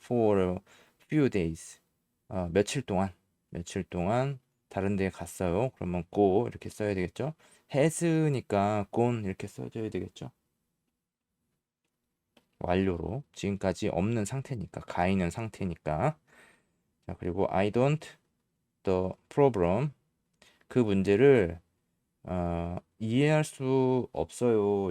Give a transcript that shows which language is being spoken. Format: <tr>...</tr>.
<en>For a few days.</en> <ko>며칠 동안 다른 데 갔어요. 그러면 go 이렇게 써야 되겠죠. has니까 gone 이렇게 써줘야 되겠죠. 완료로. 지금까지 없는 상태니까, 가 있는 상태니까.</ko> <en>자, 그리고 I don't the problem.</en> <ko>그 문제를 이해할 수 없어요.</ko>